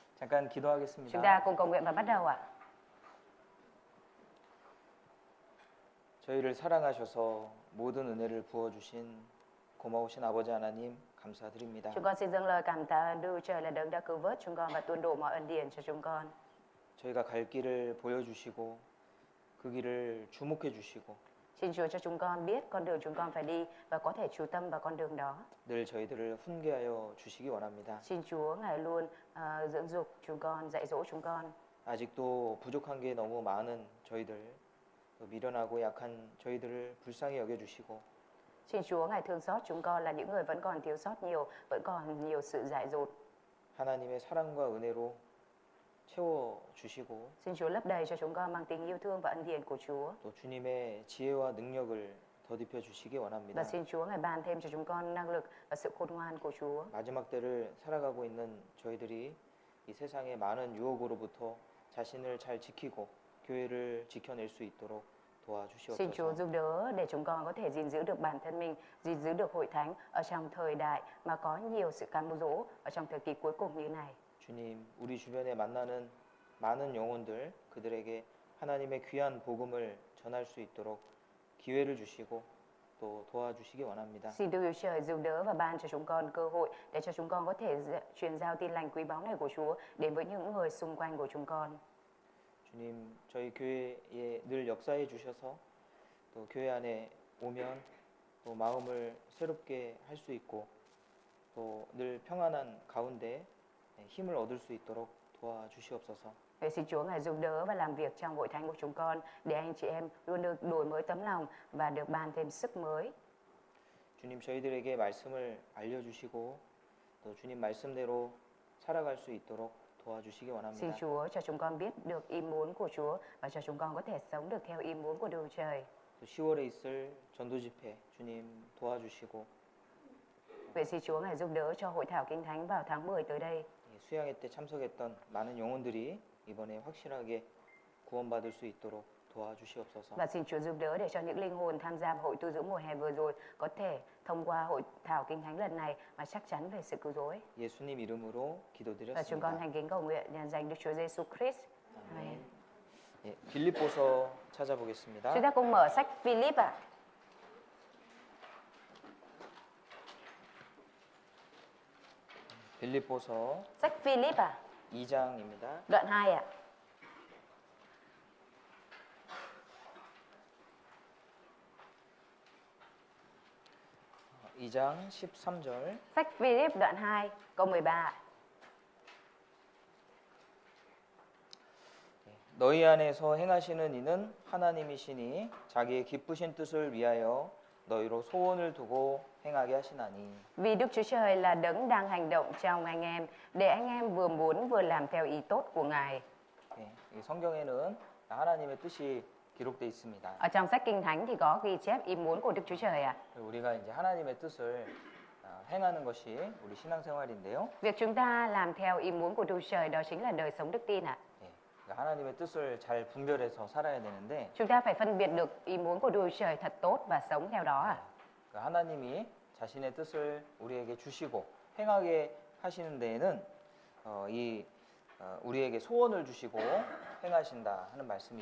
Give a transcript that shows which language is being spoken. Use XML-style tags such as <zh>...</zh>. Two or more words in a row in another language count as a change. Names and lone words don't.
<ko>잠깐</ko> <vi>Chúng</vi> <ko>기도하겠습니다.</ko> <vi>ta cùng cầu nguyện và bắt đầu ạ.</vi> <ko>저희를 사랑하셔서 모든 은혜를 부어주신 고마우신 아버지 하나님 감사드립니다.</ko> <vi>Chúng con xin dâng lời cảm tạ Đức Trời là đấng đã cứu vớt chúng con và tuôn đổ mọi ân điển cho chúng con.</vi> <ko>저희가 갈 길을 보여주시고 그 길을 주목해 주시고</ko> <vi>Xin Chúa cho chúng con biết con đường chúng con phải đi và có thể chú tâm vào con đường đó.</vi> <ko>늘 저희들을 훈계하여 주시기 원합니다.</ko> <vi>Xin Chúa Ngài luôn dưỡng dục chúng con, dạy dỗ chúng con.</vi> <ko>아직도 부족한 게 너무 많은 저희들, 또 미련하고 약한 저희들을 불쌍히 여겨주시고</ko> <vi>Xin Chúa Ngài thương xót chúng con là những người vẫn còn thiếu sót nhiều, vẫn còn nhiều sự dại dột.</vi> <ko>하나님의 사랑과 은혜로 채워주시고</ko> <vi>Xin Chúa lấp đầy cho chúng con bằng tình yêu thương và ân điển của Chúa.</vi> <ko>또 주님의 지혜와 능력을 더딥혀 주시기 원합니다.</ko> <vi>Và xin Chúa Ngài ban thêm cho chúng con năng lực và sự khôn ngoan của Chúa.</vi> <ko>마지막 때를 살아가고 있는 저희들이 이 세상의 많은 유혹으로부터 자신을 잘 지키고 교회를 지켜낼 수 있도록</ko> <vi>Xin Chúa</vi> <ko>도와주시옵소서.</ko> <vi>giúp đỡ để chúng con có thể gìn giữ được bản thân mình, gìn giữ được hội thánh ở trong thời đại mà có nhiều sự cám dỗ ở trong thời kỳ cuối cùng như này.</vi> <ko>주님, 우리 주변에 만나는 많은 영혼들 그들에게 하나님의 귀한 복음을 전할 수 있도록 기회를 주시고 또 도와주시기 원합니다.</ko> <vi>Xin Đức Chúa Trời giúp đỡ và ban cho chúng con cơ hội để cho chúng con có thể truyền giao tin lành quý báu này của Chúa đến với những người xung quanh của chúng con.</vi> <ko>주님, 저희 교회에 늘 역사해 주셔서 또 교회 안에 오면 또 마음을 새롭게 할 수 있고 또 늘 평안한 가운데 힘을 얻을 수 있도록 도와주시옵소서.</ko> <vi>Vậy xin Chúa Ngài giúp đỡ và làm việc trong hội thánh của chúng con để anh chị em luôn được đổi mới tấm lòng và được ban thêm sức mới.</vi> <ko>주님, 저희들에게 말씀을 알려주시고 또 주님 말씀대로 살아갈 수 있도록 도와주시기</ko> <vi>Xin</vi> <ko>원합니다.</ko> <vi>Chúa cho chúng con biết được ý muốn của Chúa và cho chúng con có thể sống được theo ý muốn của Đức Trời.</vi> <ko>또 10월에 있을 전도 집회 주님 도와주시고</ko> <vi>Vậy xin Chúa Ngài giúp đỡ cho hội thảo Kinh Thánh vào tháng 10 tới đây.</vi> <ko>수양회 때 참석했던 많은 영혼들이 이번에 확실하게 구원받을 수 있도록 도와주시옵소서.</ko> <vi>Và xin Chúa giúp đỡ để cho những linh hồn tham gia hội tu dưỡng mùa hè vừa rồi có thể thông qua hội thảo Kinh Thánh lần này mà chắc chắn về sự cứu rỗi.</vi> <ko>예수님 이름으로</ko> <vi>Và chúng con</vi> <ko>기도드렸습니다.</ko> <vi>thành kính cầu nguyện nhân danh Đức Chúa Giêsu Christ. Amen.</vi> <ko>예, 빌립보서 찾아보겠습니다.</ko> <vi>Chúng ta cùng mở sách Philip ạ.</vi> <ko>빌립보서</ko> <vi>Sách Philip ạ.</vi> <ko>2장입니다.</ko> <vi>Đoạn 2 ạ.</vi> <ko>이 장 13절.</ko> <vi>Sách Philip đoạn 2 câu 13 ạ.</vi> <ko>너희 안에서 행하시는 이는 하나님이시니 자기의 기쁘신 뜻을 위하여 너희로 소원을 두고 행하게 하시나니.</ko> <vi>Vì Đức Chúa Trời là đấng đang hành động trong anh em để anh em vừa muốn vừa làm theo ý tốt của Ngài.</vi> <ko>예, 이 성경에는 하나님의 뜻이 기록되어 있습니다.</ko> <vi>Ở trong sách Kinh Thánh thì có ghi chép ý muốn của Đức Chúa Trời ạ.</vi> <ko>우리가 이제 하나님의 뜻을 행하는 것이 우리 신앙생활인데요.</ko> <vi>Việc chúng ta làm theo ý muốn của Đức Chúa Trời đó chính là đời sống đức tin ạ.</vi> <ko>예, 그러니까 하나님의 뜻을 잘 분별해서 살아야 되는데</ko> <vi>Chúng ta phải phân biệt được ý muốn của Đức Chúa Trời thật tốt và sống theo đó ạ.</vi> <ko>그 하나님이 자신의 뜻을 우리에게 주시고 행하게 하시는 데에는 우리에게 소원을 주시고 행하신다 ha는 말씀이</ko>